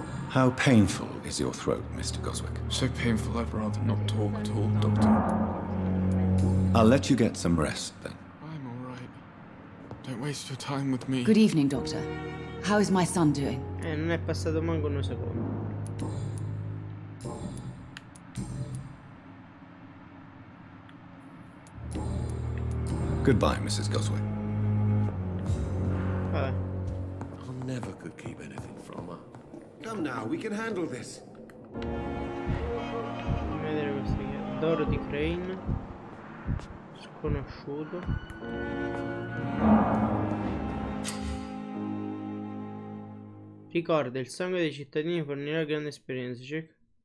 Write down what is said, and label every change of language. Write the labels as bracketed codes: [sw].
[en] How painful is your throat, Mr. Goswick? So painful I'd rather not talk at all, Doctor. I'll let you get some rest then. I'm all right. Don't waste your time with me. Good evening, Doctor. How is my son doing? [it] Non è passato manco un secondo. [en] Goodbye, Mrs. Goswick. [it] Vabbè. [en] I never could keep anything from her. Come now, we can handle this. [it] Fammi vedere questo qui è D'oro di Crane. Sconosciuto. Ricorda, il sangue dei cittadini fornirà grande esperienza. [en] Check.